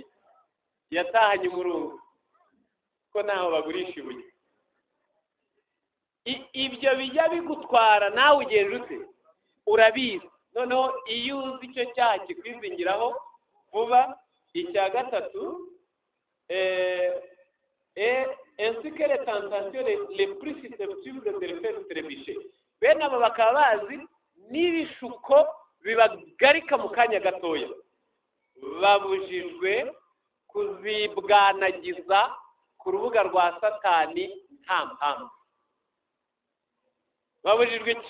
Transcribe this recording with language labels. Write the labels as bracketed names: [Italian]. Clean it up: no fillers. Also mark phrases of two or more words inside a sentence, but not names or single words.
[Rundi] Yatahanye umurunga ko naho bagurisha ibuye. Ibyo bijya bigutwara nawe ugenda ute urabizi. Noneho iyo uzi icyo cyaha kikwizingiraho vuba. Icya gatatu, [French] ainsi que les tentations les plus susceptibles de le faire trébucher. [Rundi] Bene abo bakaba bazi n'ibishuko bibagarika mu kanya gatoya. Babujijwe kuzibwanagiza ku rubuga rwa Satani nta mpamvu. Babujijwe iki?